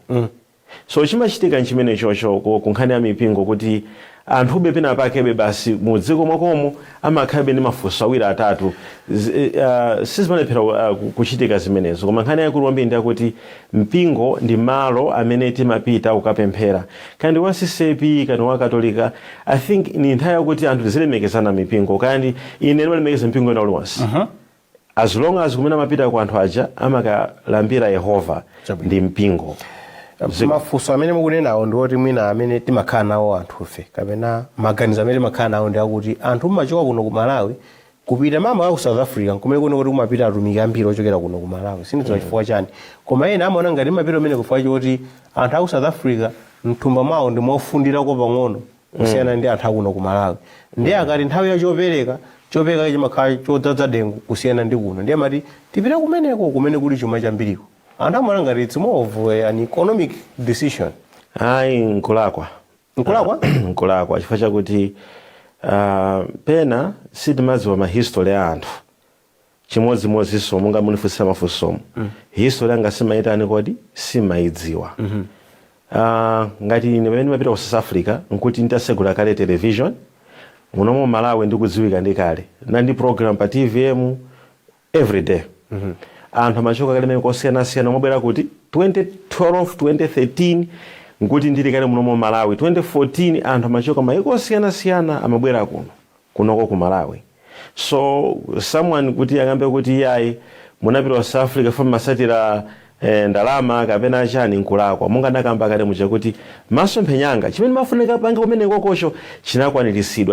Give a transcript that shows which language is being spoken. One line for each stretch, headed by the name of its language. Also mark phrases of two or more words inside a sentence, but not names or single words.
Nyanja: So chimachitika nchimene chocho kunkhani ya mipingo kuti anthu pena pakebe basi mu dziko mwakomo amakhabe ndi mafunso awiri atatu sizimalephera kuchitika zimenezo. Koma nkhani yakulu kwambiri ndi yakuti mpingo ndi malo amene timapita ukapemphera kandi wa CCP kandi wa Katolika.
English: I think
Nyanja: ni nthawi yakuti anthu tizilemekezana mipingo kandi ine ndimalemekeza mpingo ena uliwonse
English: as long as
Nyanja: kumene amapita ku anthu aja amakalambira Yehova ndi mpingo. Mafunso amene mukunenawo ndi oti mwina amene timakhala nawo anthufe kapena maganizo amene timakhala nawo ndi akuti anthu machoka kuno ku Malawi kupita mama ku South Africa kumene kuno kuti kumapita atumiki ambiri ochokera kuno ku Malawi sindidziwa chifukwa chani. Koma ena amaona ngati mapita amene kufika choti anthu aku South Africa mthumba mwawo ndi mofundira ko pang'ono kusiyana ndi anthu akuno ku Malawi. Ndiye akati nthawi ya chopereka chimakhala chodzaza dengu kusiyana ndi kuno. Ndiye amati tipita kumeneko kumene kuli chuma chambiriko. Anthu amaona ngati
English: it's more of an economic decision.
Nyanja: Nkulakwa chifukwa chakuti pena sitimadziwa mahistory ya anthu chimodzimodzinso monga munifunsira mafunsomo history anga simayitani kodi simayidziwa. Ngati ine pamene mapita ku South Africa nkuti nditasegula kale television muno mu Malawi ndikudziwika ndi kale ndi program pa TVM
English: every day.
Nyanja: Anthu amachoka kale mene kosiyanasiyana mobwera kuti 2012 2013 nkuti ndili kale muno mu Malawi 2014 anthu amachoka mayiko osiyanasiyana amabwera kunoko ku Malawi.
English: So someone
Nyanja: kuti akambe kuti yayi munapita ku South Africa from masatira ndalama kapena chani nkulakwa monga ndakamba kale muja kuti masomphenyanga chimene mafunika panga kumene kokosho chinakwaniritsidwa.